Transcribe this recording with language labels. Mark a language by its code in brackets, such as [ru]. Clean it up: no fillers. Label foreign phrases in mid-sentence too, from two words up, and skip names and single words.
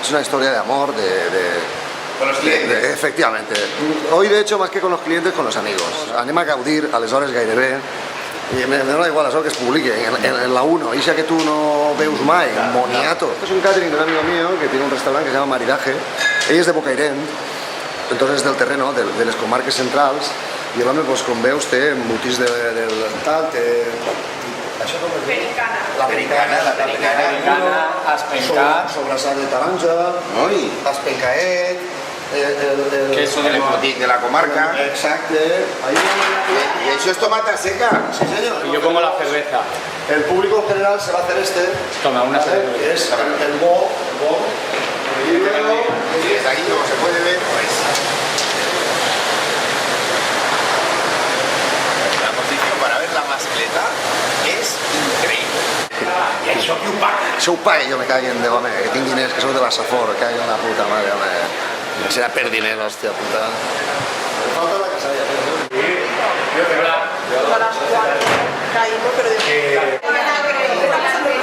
[es] Con los clientes. efectivamente. Hoy, de hecho, más que con los clientes, con los amigos. [ca] Anem a gaudir, aleshores gairebé, i me dona igual això que es publiqui en la 1, ixa que tú no veus mai, Moniato. [es] Este es un catering de un amigo mío que tiene un restaurante que se llama Maridaje. [ca] Ell és de Bocairent, [es] entonces del terreno, [ca] de les comarques centrals, i l'home, pues, com veus, té embotits del tal, té... Això com es diu? La pericana, espencat, sobrassat de taronja, espencaet, [es] Queso del embotit de la comarca. [ca] Exacte. [es] ¿Y eso es tomata seca? Sí, señor. y yo como la cerveza. El público en general se va a hacer este. Toma, una cerveza. Que es el bo. Y luego... Y desde aquí, como se puede ver, pues... La posición para ver la mascleta es increíble. [ca] Y això qui ho paga? Això ho paga, jo me caguen de home, que tinc diners, que sóc de la Safor, que [es] la puta madre, [ca] home. Serà per diners, hòstia puta. Me falta la casalla, però... [es] A las 4 caímos, pero...